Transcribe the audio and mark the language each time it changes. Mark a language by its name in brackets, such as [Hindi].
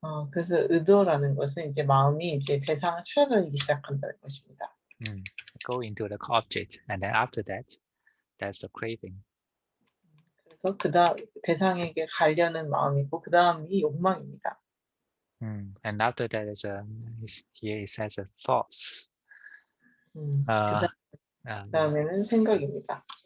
[Korean] 그래서 의도라는 것은 이제 마음이 이제 대상을 찾아다니기 시작한다는 것입니다. [English] Go into the object, and then after that, there's the craving. [Korean] 그래서 대상에게 가려는 마음이고 그 다음이 욕망입니다. [English] And after that, here it says a thoughts. [Korean] 그다음에는 생각입니다.